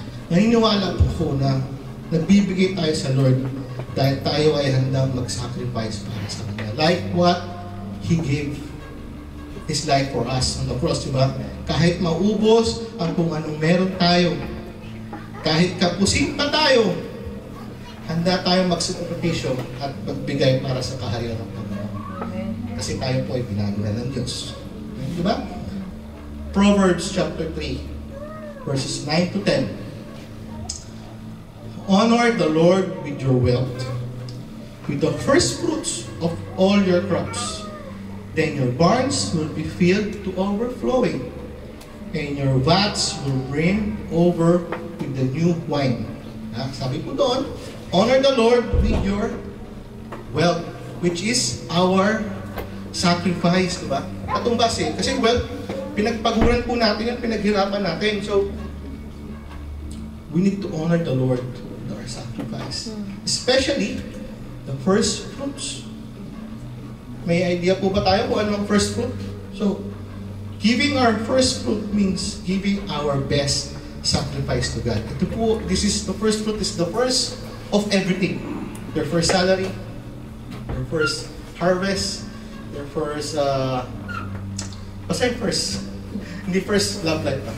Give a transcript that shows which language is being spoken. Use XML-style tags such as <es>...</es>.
<tl>Naniniwala po ko na nagbibigay tayo sa Lord dahil tayo ay handang mag-sacrifice para sa Kanya.</tl> <en>Like what He gave His life for us on the cross, di ba?</en> <tl>Kahit maubos ang kung anong meron tayo, kahit kapusin pa tayo, handa tayong magsakripisyo at magbigay para sa kaharian ng Panginoon. Kasi tayo po ay pinagawa ng Diyos.</tl> <en>Di ba? Proverbs chapter 3, verses 9 to 10. Honor the Lord with your wealth, with the first fruits of all your crops. Then your barns will be filled to overflowing, and your vats will brim over with the new wine.</en> <tl>Sabi po doon,</tl> <en>honor the Lord with your wealth, which is our sacrifice, diba?</en> <tl>Atong base, kasi wealth, pinagpaguran po natin yan, pinaghirapan natin.</tl> <en>So, we need to honor the Lord with our sacrifice. Especially, the first fruits.</en> <tl>May idea po ba tayo kung ano ang first fruit?</tl> <en>So, giving our first fruit means giving our best sacrifice to God.</en> <tl>Ito po,</tl> <en>the first fruit is the first of everything. Your first salary, your first harvest, your first,</en> <tl>basta yung</tl> <en>first. Hindi first love life.</en>